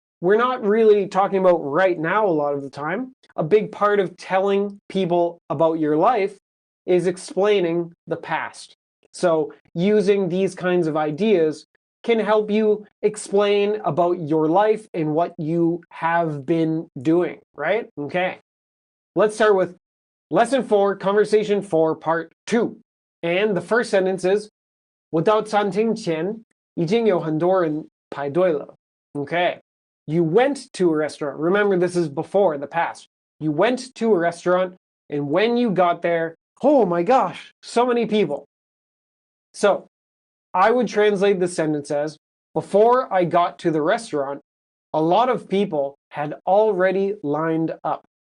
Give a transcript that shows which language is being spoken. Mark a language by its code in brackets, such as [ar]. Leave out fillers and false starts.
[en] We're not really talking about right now a lot of the time. A big part of telling people about your life is explaining the past. So using these kinds of ideas can help you explain about your life and what you have been doing, right? Okay. Let's start with Lesson 4, Conversation 4, Part 2. And the first sentence is, [zh] 我到餐厅前已经有很多人排队了. [en] Okay. You went to a restaurant. Remember, this is before, in the past. You went to a restaurant, and when you got there, oh my gosh, so many people. So I would translate this sentence as, before I got to the restaurant, a lot of people had already lined up.